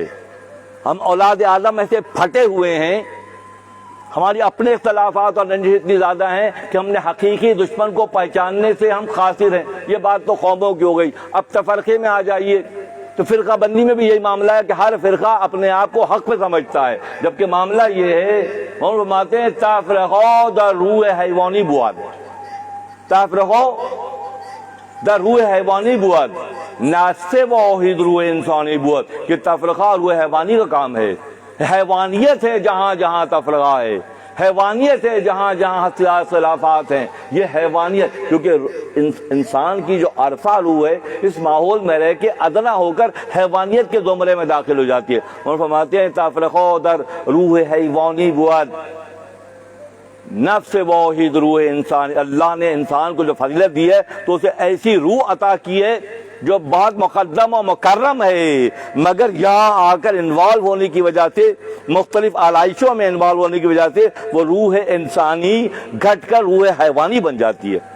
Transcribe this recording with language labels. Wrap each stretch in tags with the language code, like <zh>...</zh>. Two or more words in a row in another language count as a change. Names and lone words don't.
<ur>ہم اولاد آدم ایسے پھٹے ہوئے ہیں، ہماری اپنے اختلافات اور رنجش اتنی زیادہ ہیں کہ ہم نے حقیقی دشمن کو پہچاننے سے ہم قاصر ہیں۔ یہ بات تو قوموں کی ہو گئی، اب تفرقے میں آ جائیے تو فرقہ بندی میں بھی یہی معاملہ ہے کہ ہر فرقہ اپنے آپ کو حق پہ سمجھتا ہے، جبکہ معاملہ یہ ہے، ہم فرماتے ہیں</ur> <fa>تفرقہ در روح حیوانی بود، تفرقہ در روح حیوانی بود، ناسے واحد روح انسانی بود،</fa> <ur>کہ تفرقہ روح حیوانی کا کام ہے۔ حیوانیت ہے جہاں جہاں تفرقہ ہے، حیوانیت ہے جہاں جہاں اختلافات ہیں، یہ حیوانیت، کیونکہ انسان کی جو عرفہ روح ہے اس ماحول میں رہ کے ادنا ہو کر حیوانیت کے زمرے میں داخل ہو جاتی ہے۔ اور فرماتے ہیں</ur> <fa>تفرقہ در روح حیوانی بود، نفس واحد روح انسان۔</fa> <ur>اللہ نے انسان کو جو فضیلت دی ہے تو اسے ایسی روح عطا کی ہے جو بہت مقدم و مکرم ہے، مگر یہاں آ کر انوالو ہونے کی وجہ سے، مختلف آلائشوں میں انوالو ہونے کی وجہ سے وہ روح انسانی گھٹ کر روح حیوانی بن جاتی ہے۔</ur>